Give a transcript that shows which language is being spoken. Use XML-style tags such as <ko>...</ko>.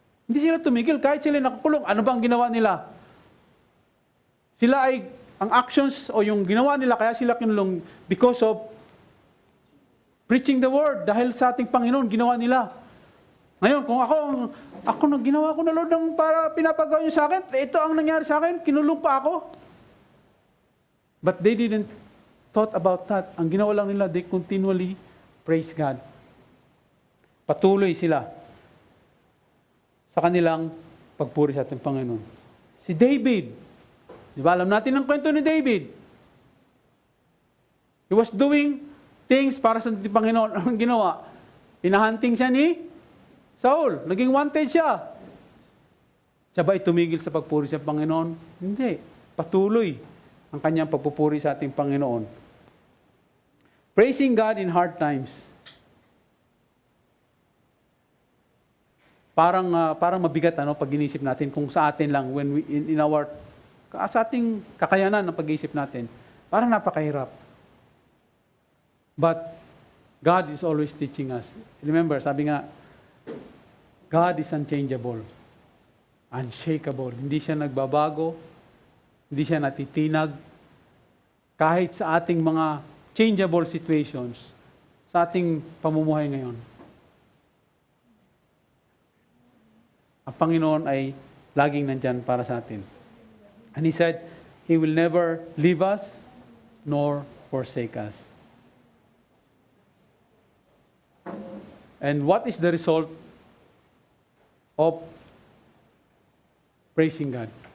<tl>Hindi sila tumigil kahit sila nakakulong. Ano ba ang ginawa nila? Sila ay, ang actions o yung ginawa nila, kaya sila kinulong</tl> <en>because of preaching the word.</en> <tl>Dahil sa ating Panginoon, ginawa nila. Ngayon, kung ako nang ginawa ko na Lord ng para pinapagawa niyo sa akin, ito ang nangyari sa akin, kinulong pa ako.</tl> <en>But they didn't thought about that.</en> <tl>Ang ginawa lang nila,</tl> <en>they continually praise God.</en> <tl>Patuloy sila sa kanilang pagpuri sa ating Panginoon. Si David, di ba alam natin ang kwento ni David?</tl> <en>He was doing things</en> <tl>para sa ating Panginoon. Ang ginawa? Pinahunting siya ni Saul. Naging wanted siya. Siya ba tumigil sa pagpuri sa Panginoon? Hindi. Patuloy ang kanyang pagpupuri sa ating Panginoon.</tl> <en>Praising God in hard times.</en> <tl>Parang mabigat pag inisip natin kung sa atin lang</tl> <en>when we</en> <tl>sa ating kakayanan ng pag-iisip natin. Parang napakahirap.</tl> <en>But God is always teaching us. Remember,</en> <tl>sabi nga,</tl> <en>God is unchangeable, unshakable.</en> <tl>Hindi siya nagbabago, hindi siya natitinag. Kahit sa ating mga changeable situations, sa ating pamumuhay ngayon, ang Panginoon ay laging nandyan para sa atin.</tl> <en>And He said, He will never leave us nor forsake us. And what is the result of praising God?</en>